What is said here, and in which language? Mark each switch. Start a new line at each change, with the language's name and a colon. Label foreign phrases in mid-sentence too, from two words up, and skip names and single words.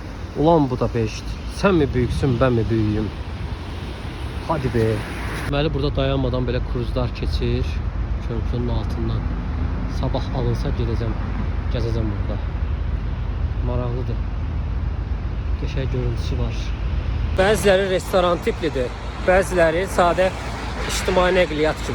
Turkish: Ulan Budapeşt, sen mi büyüksün, ben mi büyüğüm? Hadi be.
Azerbaijani: Deməli burada dayanmadan belə kruzlar keçir körpünün altından. Sabah alınsa gedəcəm, gəzəcəm burada. Maraqlıdır. Qəşəng görüntüsü var. Bəziləri restoran tiplidir, bəziləri sadə ictimai nəqliyyat kimi.